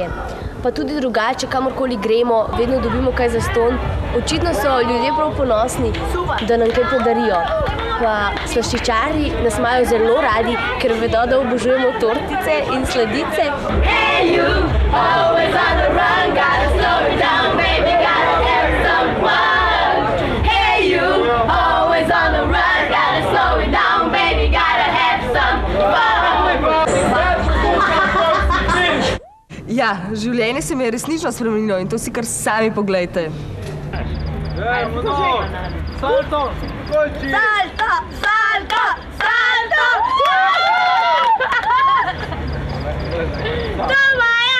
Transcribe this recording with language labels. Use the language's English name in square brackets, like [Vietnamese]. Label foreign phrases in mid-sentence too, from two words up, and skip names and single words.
[Slovenian] Pa tudi drugače, kamorkoli gremo, vedno dobimo kaj zastonj. Očitno so ljudje prav ponosni, da nam kaj podarijo. Pa slaščičarji nas imajo zelo radi, ker vedo, da obožujemo tortice in sladice. [English] Hey you, always on the run, gotta slow it down, baby, gotta have some fun. Hey you, always on the run, gotta slow it down, baby, gotta have some fun. [Slovenian] Ja, življenje se mi je resnično spremenilo in to si kar sami poglejte. Salto! Salto! Salto! Salto! To Maja!